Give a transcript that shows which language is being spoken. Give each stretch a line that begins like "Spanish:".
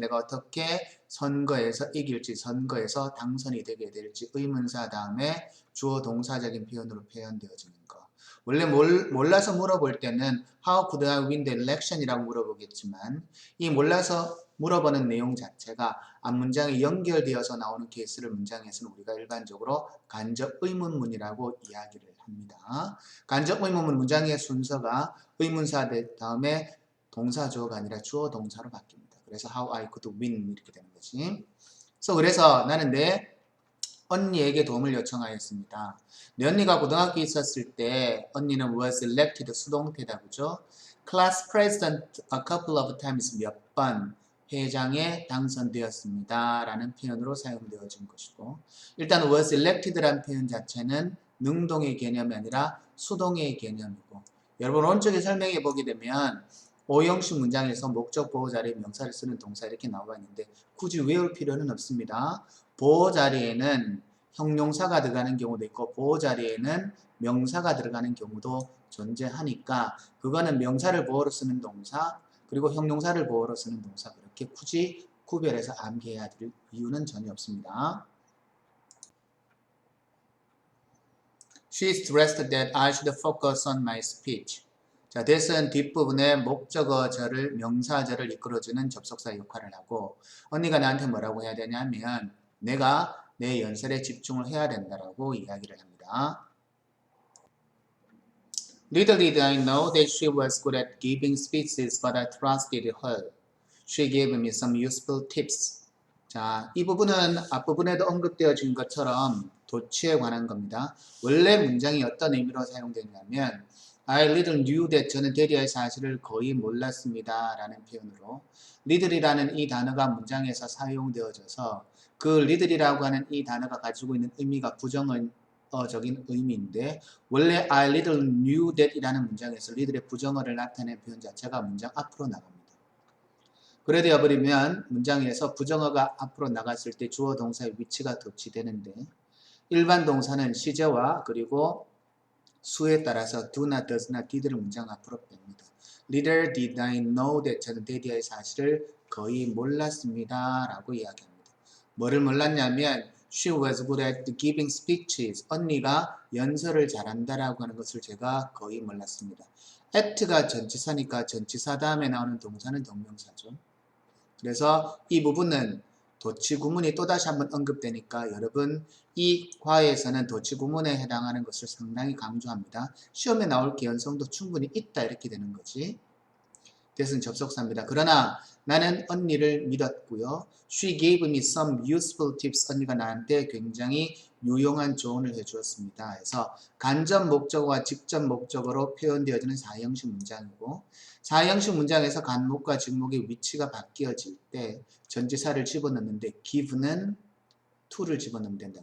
Korean: 내가 어떻게 선거에서 이길지, 선거에서 당선이 되게 될지 의문사 다음에 주어 동사적인 표현으로 표현되어지는 거. 원래 몰라서 물어볼 때는
English: How could I win the election?
Korean: 이라고 물어보겠지만 이 몰라서 물어보는 내용 자체가 앞문장에 연결되어서 나오는 케이스를 문장에서는 우리가 일반적으로 간접 의문문이라고 이야기를 합니다. 간접 의문문 문장의 순서가 의문사 다음에 동사 주어가 아니라 주어 동사로 바뀝니다. 그래서
English: how I could win
Korean: 이렇게 되는 거지. 그래서 나는 내 언니에게 도움을 요청하였습니다. 내 언니가 고등학교에 있었을 때 언니는
English: was elected
Korean: 수동태다 그죠?
English: class president a couple of times
Korean: 몇 번 회장에 당선되었습니다. 라는 표현으로 사용되어진 것이고 일단
English: was elected
Korean: 라는 표현 자체는 능동의 개념이 아니라 수동의 개념이고 여러분 오른쪽에 설명해 보게 되면 오형식 문장에서 목적 보호 자리에 명사를 쓰는 동사 이렇게 나와 있는데 굳이 외울 필요는 없습니다. 보호 자리에는 형용사가 들어가는 경우도 있고 보호 자리에는 명사가 들어가는 경우도 존재하니까 그거는 명사를 보호로 쓰는 동사 그리고 형용사를 보호로 쓰는 동사 그렇게 굳이 구별해서 암기해야 될 이유는 전혀 없습니다.
English: She stressed that I should focus on my speech.
Korean: 자, that은 뒷부분에 목적어절을 명사절을 이끌어주는 접속사 역할을 하고 언니가 나한테 뭐라고 해야 되냐면 내가 내 연설에 집중을 해야 된다라고 이야기를 합니다.
English: Little did I know that she was good at giving speeches, but I trusted her. She gave me some useful tips.
Korean: 자, 이 부분은 앞부분에도 언급되어진 것처럼 도치에 관한 겁니다. 원래 문장이 어떤 의미로 사용되냐면
English: I little knew that
Korean: 저는 대리의 사실을 거의 몰랐습니다. 라는 표현으로 little이라는 이 단어가 문장에서 사용되어져서 그 little이라고 하는 이 단어가 가지고 있는 의미가 부정어적인 의미인데 원래
English: I little knew that
Korean: 이라는 문장에서 little의 부정어를 나타낸 표현 자체가 문장 앞으로 나갑니다. 그래 되어버리면 문장에서 부정어가 앞으로 나갔을 때 주어 동사의 위치가 도치되는데 일반 동사는 시제와 그리고 수에 따라서 do나 does나 did를 문장 앞으로 뺍니다.
English: Little did I know that
Korean: 저는 데디의 사실을 거의 몰랐습니다. 라고 이야기합니다. 뭐를 몰랐냐면
English: She was good at giving speeches.
Korean: 언니가 연설을 잘한다라고 하는 것을 제가 거의 몰랐습니다. at가 전치사니까 전치사 다음에 나오는 동사는 동명사죠. 그래서 이 부분은 도치 구문이 또다시 한번 언급되니까 여러분 이 과에서는 도치 구문에 해당하는 것을 상당히 강조합니다. 시험에 나올 개연성도 충분히 있다 이렇게 되는 거지. that은 접속사입니다. 그러나 나는 언니를 믿었고요.
English: She gave me some useful tips.
Korean: 언니가 나한테 굉장히 유용한 조언을 해주었습니다. 해서 간접 목적어와 직접 목적어로 표현되어지는 4형식 문장이고 4형식 문장에서 간목과 직목의 위치가 바뀌어질 때 전치사를 집어넣는데 give는 to를 집어넣으면 된다.